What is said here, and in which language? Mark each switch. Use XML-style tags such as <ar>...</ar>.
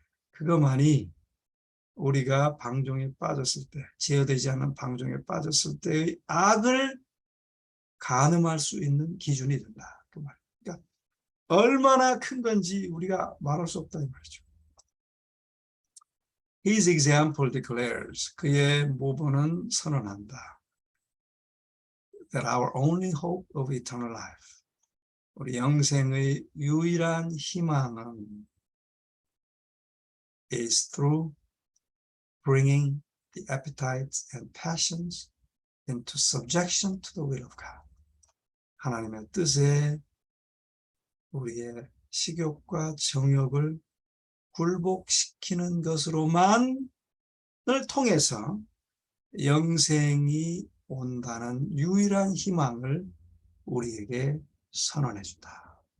<ko>그것만이 우리가 방종에 빠졌을 때, 제어되지 않는 방종에 빠졌을 때의 악을 가늠할 수 있는 기준이 된다. 그 말. 그러니까 얼마나 큰 건지 우리가 말할 수 없다 이 말이죠.</ko> <en>His example declares,</en> <ko>그의 모본은 선언한다.</ko> <en>That our only hope of eternal life,</en> <ko>우리 영생의 유일한 희망은</ko> <en>is through bringing the appetites and passions into subjection to the will of God.</en> <ko>하나님의 뜻에 우리의 식욕과 정욕을 굴복시키는 것으로만을 통해서 영생이 온다는 유일한 희망을 우리에게 선언해 준다.</ko>